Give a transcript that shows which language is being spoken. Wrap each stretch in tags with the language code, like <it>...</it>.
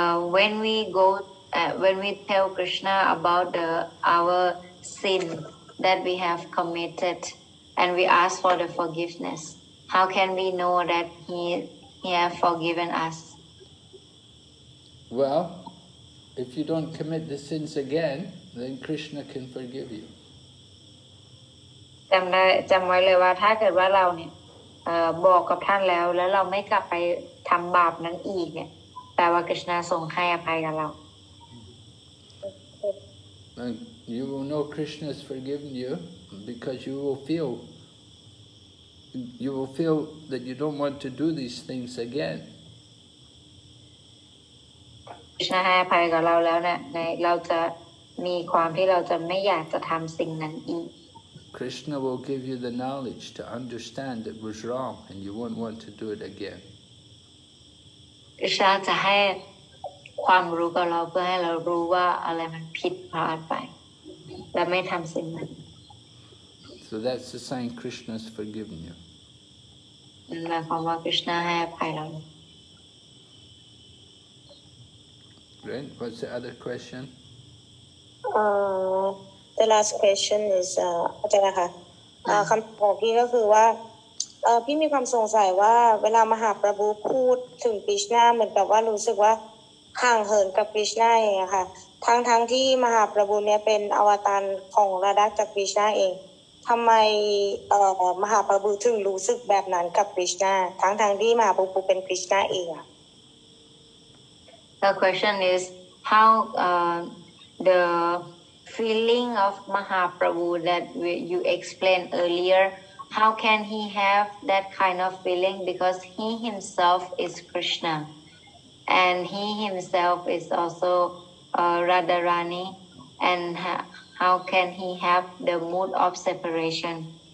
<en>when we tell Krishna about our sin that we have committed and we ask for the forgiveness, how can we know that he have forgiven us? Well, if you don't commit the sins again, then Krishna can forgive you.</en> <th>จำไว้เลยว่าถ้าเกิดว่าเราเนี่ยบอกกับท่านแล้วเราไม่กลับไปทำบาปนั้นอีกเนี่ยแปลว่า Krishna ทรงให้อภัยกับเรา</th> <en>And you will know Krishna has forgiven you because you will feel that you don't want to do these things again.</en> <th>คริชนาให้อภัยกับเราแล้วเนี่ยเราจะมีความที่เราจะไม่อยากจะทำสิ่งนั้นอีก</th> <en>Krishna will give you the knowledge to understand it was wrong and you won't want to do it again.</en> <th>คริชนาจะให้ความรู้กับเราเพื่อให้เรารู้ว่าอะไรมันผิดพลาดไปและไม่ทำสิ่งนั้น</th> <en>So that's the sign Krishna has forgiven you.</en> <th>หมายความว่าคริชนาให้อภัยเรา</th> <en>Right? What's the other question? The last question is</en> <th>อาจารย์นะคะคำตอบของพี่ก็คือว่าพี่มีความสงสัยว่าเวลามหาประภูพูดถึงกฤษณาเหมือนกับว่ารู้สึกว่าห่างเหินกับกฤษณาเองอะค่ะทั้งที่มหาประภูเนี่ยเป็นอวตารของราดาจากกฤษณาเองทำไมมหาประภูถึงรู้สึกแบบนั้นกับกฤษณาทั้งที่มหาประภูเป็นกฤษณาเองอะ</th> <en>The question is how the feeling of Mahaprabhu that you explained earlier, how can he have that kind of feeling because he himself is Krishna and he himself is also Radharani and how can he have the mood of separation?</en>